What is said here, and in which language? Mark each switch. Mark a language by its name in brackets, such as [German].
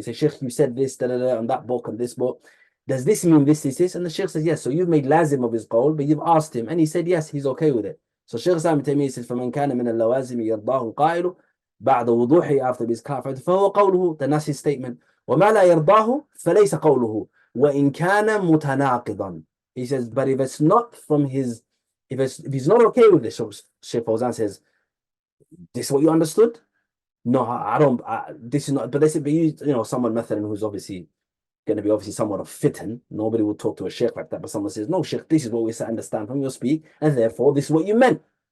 [English] He said, Sheikh, you said this, on that book, on this book. Does this mean this? And the Sheikh says, yes. So you've made lazim of his qawl, but you've asked him, and he said, yes, he's okay with it. So Sheikh Islam ibn Taymiyyah says, [Arabic] فَمَنْ كَانَ مِنَ اللَّوَازِمِ يَرْضَاهُ الْقَائِلُ بعد وضوحه, [English] after his clarity, [Arabic] فهو قوله, [English] then that's his statement. [Arabic] وما لا يرضاه فليس قوله وإن كان متناقضا. [English] He says, but if it's not from his, if he's not okay with this, so Sheikh Fawzan says, this is what you understood? No, I don't. This is not. But they said, but someone who's obviously going to be obviously somewhat of fitan. Nobody will talk to a sheikh like that, but someone says, no, sheikh, this is what we understand from your speak, and therefore this is what you meant.